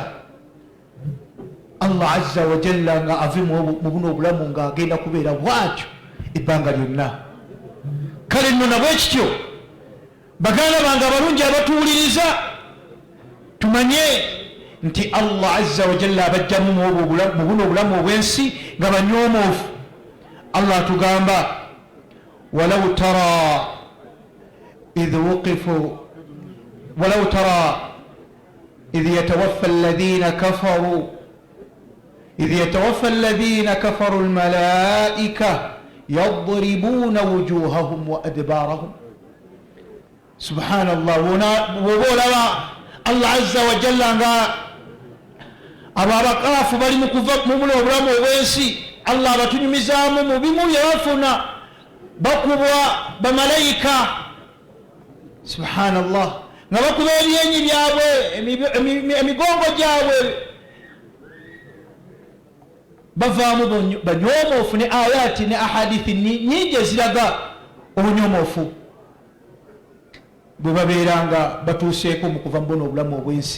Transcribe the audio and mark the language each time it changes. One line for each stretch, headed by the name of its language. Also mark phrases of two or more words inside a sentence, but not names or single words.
Ganda: Allah
Arabic: عز وجل
Ganda: nga ave mu buno obulamu ng'agenda kubeera bwatyo ebbanga lyonna. kale nno nabwe kityo baganda bange abalungi abatuwuliriza tumanye nti Allah
Arabic: عز وجل
Ganda: abajjamu mu buno obulamu obwensi nga banyoomoofu.
Arabic: Allah tugamba ولو ترى إذ وقفوا ولو ترى إذ يتوفى الذين كفروا إذ يتوفى الذين كفروا الملائكة يضربون وجوههم وأدبارهم.
Ganda: Subhanallah. Wobolaba Allah
Arabic: عز وجل
Ganda: nga abo abakaafu bali mu kuva mu buno obulamu obwensi, Allah abatunyumizaamu mu bimu bye bafuna, bakubwa bamalayika. Subhanallah. nga bakuba ebyenyi byabwe emigongo gyabwe, bavaamu banyoomoofu ne ayati ne ahadithi nyingi eziraga obunyomoofu bwe babeeranga batuuseeko mu kuva mu buno obulamu obwensi.